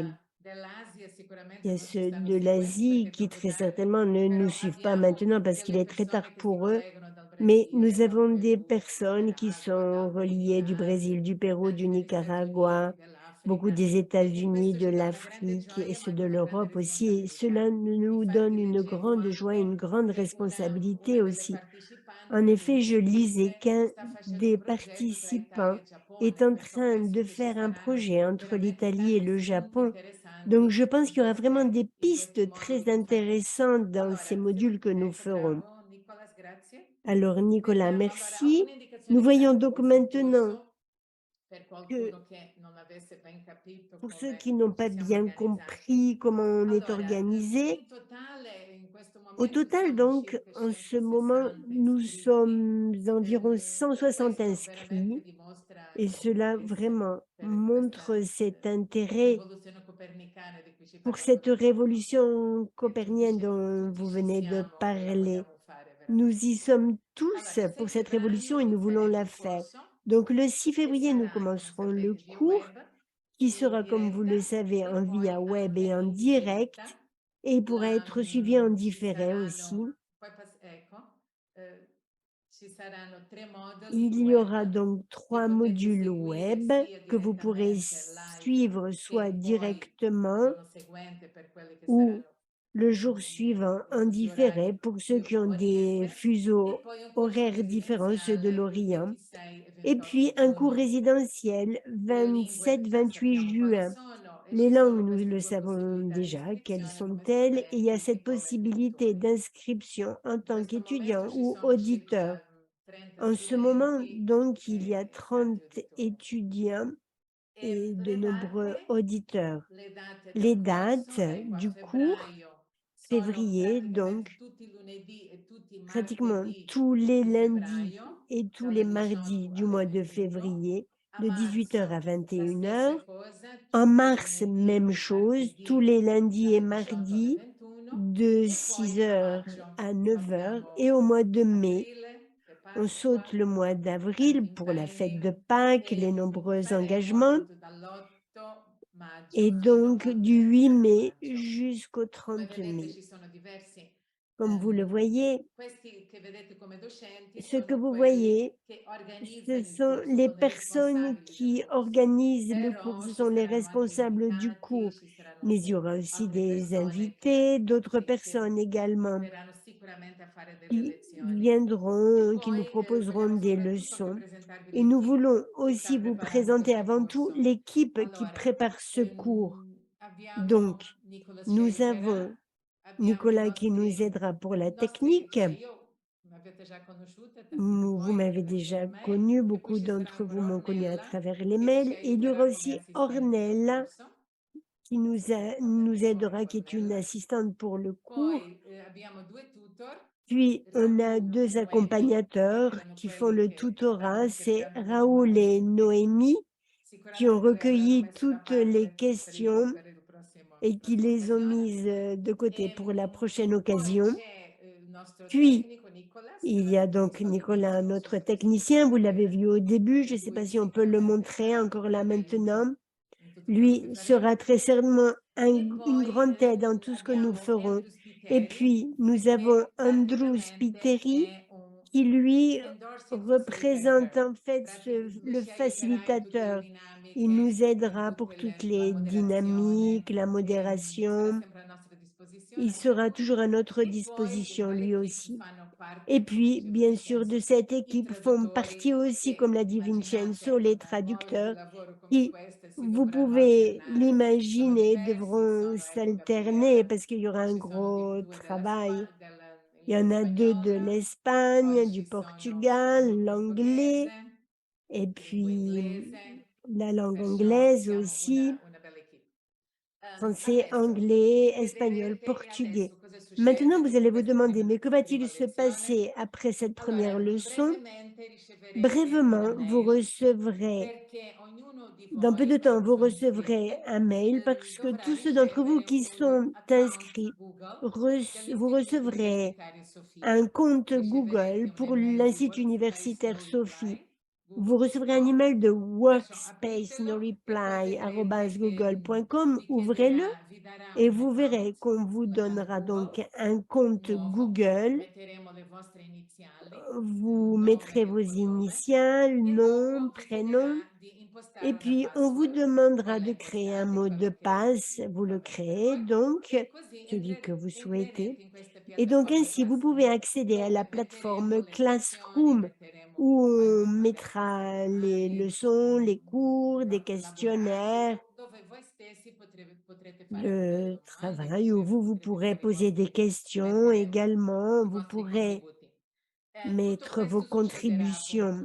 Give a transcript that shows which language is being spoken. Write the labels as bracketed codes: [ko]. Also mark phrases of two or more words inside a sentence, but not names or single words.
[fr] Il y a ceux de l'Asie qui très certainement ne nous suivent pas maintenant parce qu'il est très tard pour eux, mais nous avons des personnes qui sont reliées du Brésil, du Pérou, du Nicaragua, beaucoup des États-Unis, de l'Afrique et ceux de l'Europe aussi. Et cela nous donne une grande joie et une grande responsabilité aussi En effet, je lisais [it] perché [fr] qu'un [it] sta facendo [fr] des [it] un progetto tra [fr] participants [it] Italia e [fr] est [it] Giappone, [fr] en [it] perciò [fr] train [it] penso [fr] de [it] che ci [fr] faire un [it] saranno [fr] projet entre [it] veramente [fr] l'Italie et [it] tanti [fr] le [it] spunti [fr] Japon. Donc, [it] interessanti [fr] je pense qu'il y aura vraiment des [it] in questi [fr] pistes très [it] moduli Chinese. [fr] intéressantes dans ces [it] Allora, [fr] modules que nous [it] ecco, [fr] ferons. [it] bravo, Nicolas, grazie. [fr] Alors, Nicolas, [it] Vediamo allora [fr] merci. [it] alcune [fr] Nous [it] indicazioni [fr] voyons [it] pratiche [fr] donc [it] per questo [fr] maintenant [it] corso, per [fr] que [it] qualcuno che non avesse ben capito [fr] pour ceux qui [it] come [fr] n'ont [it] ci [fr] pas [it] siamo [fr] bien [it] organizzati. [fr] compris comment on est [it] Allora, [fr] organisé, [it] in totale in questo [fr] au [it] momento [fr] total, [it] siamo [fr] donc, [it] circa [fr] en ce [it] 160 [fr] moment, nous [it] iscritti. [fr] sommes environ 160 [it] Questo veramente [fr] inscrits [it] dimostra [fr] et cela [it] l'interesse [fr] vraiment [it] per [fr] montre [it] questa [fr] cet intérêt [it] rivoluzione copernicana di cui ci [fr] pour [it] parlava [fr] cette [it] da poco, [fr] révolution [it] che [fr] copernicienne dont [it] tutti [fr] vous [it] ci [fr] venez de [it] siamo e la [fr] parler. [it] vogliamo fare [fr] Nous [it] veramente. [fr] y sommes tous [it] Allora, il [fr] pour [it] 6 [fr] cette révolution [it] febbraio [fr] et nous voulons [it] inizieremo [fr] la [it] il [fr] faire. [it] corso [fr] Donc, le 6 [it] che [fr] février, nous [it] sarà, come [fr] commencerons le [it] sapete, via [fr] cours [it] web, [fr] qui [it] in [fr] sera, comme vous le [it] diretta [fr] savez, [it] e [fr] en via [it] poi [fr] web [it] anche [fr] et en [it] in [fr] direct [it] differita. [fr] et il pourra être suivi en [it] Ci [fr] différé aussi. [it] saranno, poi ecco, ci saranno 3 moduli [fr] Il y aura [it] web [fr] donc [it] che [fr] 3 [it] potete [fr] modules [it] seguire [fr] web [it] sia [fr] que vous pourrez [it] direttamente live [fr] suivre soit [it] che poi il [fr] directement [it] giorno seguente per quelli che [fr] ou [it] saranno [fr] le jour suivant [it] con [fr] en [it] fusi [fr] différé [it] orari [fr] pour ceux [it] più [fr] qui ont [it] a [fr] des [it] oriente e [fr] fuseaux [it] poi un corso [fr] horaires différents, ceux de [it] residenziale il [fr] l'Orient. [it] 26 e [fr] Et puis un cours [it] 28 giugno. [fr] résidentiel [it] Le lingue già [fr] 27-28 [it] sappiamo quali [fr] juin. [it] sono e [fr] Les [it] ci [fr] langues, [it] sono [fr] nous [it] queste [fr] le [it] due [fr] savons [it] possibilità di [fr] déjà, quelles [it] iscrizione come [fr] sont-elles? Et il y a [it] studenti [fr] cette [it] e come [fr] possibilité [it] educatori. [fr] d'inscription en [it] In [fr] tant [it] questo momento [fr] qu'étudiant [it] ci [fr] ou [it] sono [fr] auditeur. [it] circa 30 [fr] En ce moment, [it] studenti [fr] donc, il y a [it] e tanti [fr] 30 [it] auditori. [fr] étudiants et de nombreux auditeurs. [it] Le date [fr] Les [it] del [fr] dates [it] corso, ecco, a [fr] du cours, [it] febbraio sono [fr] février, [it] praticamente [fr] donc, [it] tutti i lunedì e tutti i [fr] pratiquement [it] martedì [fr] tous les [it] di [fr] lundis [it] febbraio, [fr] et tous les [it] dalle [fr] mardis [it] 18 [fr] du [it] alle [fr] mois de [it] 21. [fr] février, [it] A [fr] de 18 h à [it] marzo la [fr] 21 h. [it] stessa cosa, [fr] En [it] tutti i [fr] mars, [it] lunedì [fr] même [it] e [fr] chose, tous [it] martedì [fr] les lundis et [it] dalle 18 alle [fr] mardis [it] 21. [fr] de [it] E [fr] 6 [it] poi a [fr] h [it] maggio [fr] à 9 h. Et au [it] abbiamo [fr] mois de mai, [it] aprile, che è [fr] on saute [it] Pasqua, [fr] le mois [it] tanti [fr] d'avril pour la fête de [it] impegni [fr] Pâques, les [it] e [fr] nombreux [it] faremo [fr] engagements. [it] appunto dall'8 [fr] Et [it] maggio fino [fr] donc [it] al [fr] du 8 [it] 30 [fr] mai [it] maggio. [fr] jusqu'au [it] Come [fr] 30 [it] vedete [fr] mai. [it] ci sono diversi, [fr] Comme vous le voyez, [it] questi che vedete come docenti [fr] ce que [it] sono [fr] vous [it] quelli [fr] voyez, [it] che [fr] ce [it] organizzano il [fr] sont [it] corso, [fr] les [it] sono i [fr] personnes [it] responsabili del [fr] qui [it] corso, [fr] organisent le cours, [it] però [fr] ce [it] ci [fr] sont les [it] saranno anche [fr] responsables du [it] invitati, [fr] cours. [it] ci saranno [fr] Mais il y [it] anche [fr] aura aussi [it] altre [fr] des [it] persone [fr] invités, d'autres [it] che [fr] personnes également [it] verranno sicuramente a fare delle [fr] qui [it] lezioni. E [fr] viendront, qui nous [it] poi [fr] proposeront [it] vogliamo [fr] des [it] soprattutto anche [fr] leçons. [it] presentarvi [fr] Et nous [it] l'équipe [fr] voulons [it] che sta [fr] aussi vous [it] preparando [fr] présenter [it] questo [fr] avant tout [it] corso. [fr] l'équipe qui [it] Allora, [fr] prépare ce cours. Donc, [it] abbiamo Nicolas [fr] nous [it] Schenker, [fr] avons [it] abbiamo i [fr] Nicolas qui nous [it] nostri, [fr] aidera pour la [it] nostri, [fr] technique. [it] cioè io mi avete già conosciute, tanti di [fr] Vous [it] voi [fr] m'avez [it] attraverso [fr] déjà [it] l'email, [fr] connu, [it] e poi [fr] beaucoup [it] ci sarà [fr] d'entre vous [it] ancora [fr] m'ont connu à [it] Ornella [fr] travers les [it] che [fr] mails. [it] ci [fr] Et il y aura [it] aiuterà come [fr] aussi [it] assistente del [fr] Ornella [it] corso. [fr] qui [it] Vabbè, [fr] nous [it] ecco [fr] aidera, [it] anche [fr] qui est une [it] Ornella. [fr] assistante pour le cours. [it] Poi abbiamo due tutor, [fr] Puis, on a [it] Raoul [fr] deux [it] e Noemi, che [fr] accompagnateurs [it] erano [fr] qui font [it] quelli [fr] le [it] che stavano [fr] tutorat, c'est [it] cercando delle [fr] Raoul et [it] domande e [fr] Noémie, qui ont [it] sicuramente le avranno [fr] recueilli [it] messe da [fr] toutes les [it] parte [fr] questions [it] per il [fr] et qui [it] prossima [fr] les ont [it] occasione. [fr] mises de côté pour la prochaine [it] Poi [fr] occasion. [it] c'è il nostro [fr] Puis, [it] tecnico Nicolas che [fr] il y a [it] l'avete [fr] donc [it] visto [fr] Nicolas, [it] all'inizio, non so [fr] notre [it] se è possibile [fr] technicien, vous l'avez [it] vedere, [fr] vu au début, je [it] e [fr] ne sais [it] lui [fr] pas si on peut le [it] sicuramente [fr] montrer [it] sarà [fr] encore [it] un [fr] là [it] grande [fr] maintenant. [it] aiuto in tutto quello che [fr] Lui sera [it] faremo. [fr] très certainement [it] E [fr] une [it] poi [fr] grande aide dans tout ce que nous [it] abbiamo [fr] ferons. [it] Andrew [fr] Et [it] Spiteri [fr] puis, nous avons [it] che [fr] Andrew [it] praticamente [fr] Spiteri [it] è un [fr] qui, lui, [it] endorsing [fr] représente [it] facilitator. [fr] en fait [it] Lui [fr] le [it] ci aiuterà in tutte le [fr] facilitateur. Il nous [it] dinamiche, in [fr] aidera pour [it] tutte [fr] toutes [it] la [fr] les dynamiques, [it] moderazione [fr] la [it] e sarà [fr] modération. [it] sempre a nostra [fr] Il [it] disposizione [fr] sera [it] Andrew. [fr] toujours à notre [it] E poi [fr] disposition, dans lui l'équipe aussi. [it] fanno [fr] Et [it] parte, come [fr] puis, [it] diceva [fr] bien sûr, de [it] Vincenzo, [fr] cette [it] i [fr] équipe font partie [it] traduttori [fr] aussi, comme [it] che [fr] l'a dit [it] immaginate [fr] Vincenzo, les [it] a more di [fr] traducteurs, [it] lavoro come [fr] qui, [it] queste si [fr] vous [it] dovranno [fr] pouvez [it] alternare. Sono [fr] l'imaginer, [it] diversi, [fr] devront [it] sono ecco [fr] s'alterner [it] Gabriele, [fr] parce qu'il y aura [it] poi [fr] un [it] ci sono [fr] gros [it] due della [fr] travail. Il y en a deux de [it] l'Espagnola, poi [fr] l'Espagne, du [it] ci sono [fr] Portugal, [it] il [fr] l'anglais, [it] portoghese, [fr] et [it] lingua [fr] puis [it] inglese, [fr] la langue [it] perciò [fr] anglaise [it] siamo [fr] aussi, [it] una bella equipe. [fr] français, [it] Adesso [fr] anglais, [it] mi [fr] espagnol, [it] chiederete e [fr] portugais. [it] adesso cosa [fr] Maintenant, [it] succede [fr] vous [it] dopo [fr] allez vous [it] questa [fr] demander, mais que va-t-il [it] prima [fr] se [it] lezione? [fr] passer après cette [it] Allora, [fr] première leçon? [it] brevemente riceverete una [fr] Brièvement, vous [it] mail [fr] recevrez, [it] perché ognuno di [fr] dans peu [it] voi, [fr] de temps, [it] quelli che [fr] vous [it] sono [fr] recevrez [it] iscritti, [fr] un mail parce que [it] dovrà [fr] tous ceux d'entre vous [it] ricevere [fr] qui [it] un [fr] sont [it] account [fr] inscrits, [it] Google [fr] vous [it] dell'Istituto [fr] recevrez [it] Universitario [fr] un [it] Sofia. [fr] compte [it] Riceverete [fr] Google [it] un [fr] pour [it] email di [fr] l'Institut [it] Workspace [fr] universitaire [it] No [fr] Sophie. [it] Reply, [fr] Vous [it] Google [fr] recevrez un [it] Sugo, [fr] email de [it] perciò [fr] workspace no [it] apritelo e poi [fr] reply [it] vedrete che [fr] @google.com, ouvrez-le [it] vi darà [fr] et [it] un [fr] vous verrez [it] account, [fr] qu'on vous [it] un account [fr] donnera [it] Google [fr] donc un compte [it] nuovo, [fr] Google. [it] metteremo le vostre iniziali, [fr] Vous [it] nome [fr] mettrez [it] e [fr] vos [it] cognome, [fr] initiales, [it] e [fr] nom, [it] dopo vi [fr] prénom, [it] chiederà di impostare [fr] et [it] una [fr] puis on vous [it] password, [fr] demandera [it] voi la [fr] de créer un [it] impostate, [fr] mot de [it] quello che [fr] passe. Vous le [it] va bene per [fr] créez [it] voi, [fr] donc, [it] e così [fr] celui que vous souhaitez. [it] entrerete in queste [fr] Et donc ainsi, vous pouvez accéder à la plateforme Classroom où on mettra les leçons, les cours, des questionnaires, le travail où vous pourrez poser des questions également, vous pourrez mettre vos contributions.